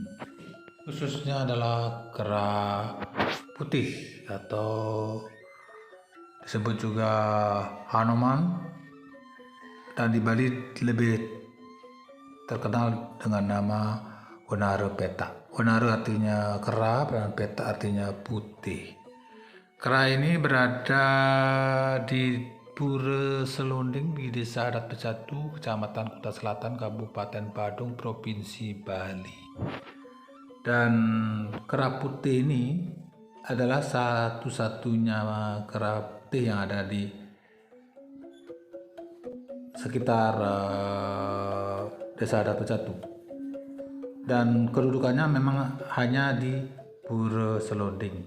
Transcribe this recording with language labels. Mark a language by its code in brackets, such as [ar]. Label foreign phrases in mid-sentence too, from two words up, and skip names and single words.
[id] Khususnya adalah kera putih atau disebut juga Hanuman, dan di Bali lebih terkenal dengan nama Wanara Petak. Wanara artinya kera dan petak artinya putih. Kera ini berada di Pura Selonding di Desa Adat Pecatu, Kecamatan Kuta Selatan, Kabupaten Badung, Provinsi Bali. Dan kera putih ini adalah satu-satunya kera putih yang ada di sekitar Desa Adat Pecatu. Dan kedudukannya memang hanya di Pura Selonding.